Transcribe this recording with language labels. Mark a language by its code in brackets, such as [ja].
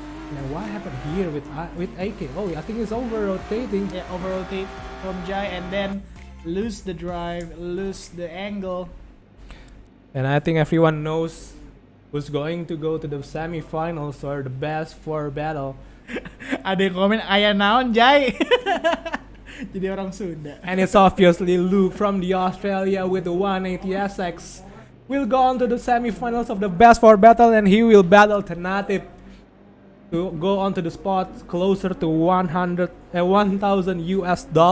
[en] Now what happened here with AK? Oh, I think he's over rotating. Yeah, over rotate from Jai and then lose the drive, lose the angle. And I think everyone knows who's going to go to the semi-finals or the best 4 battle. [id] Ada yang komen [su] ayah naon [id] Jai. Jadi orang Sunda. [en] And it's obviously Luke from the Australia with the 180SX will go on to the semi-finals of the best 4 battle, and he will battle Tanatif to go on to the spot closer to $1,000 US.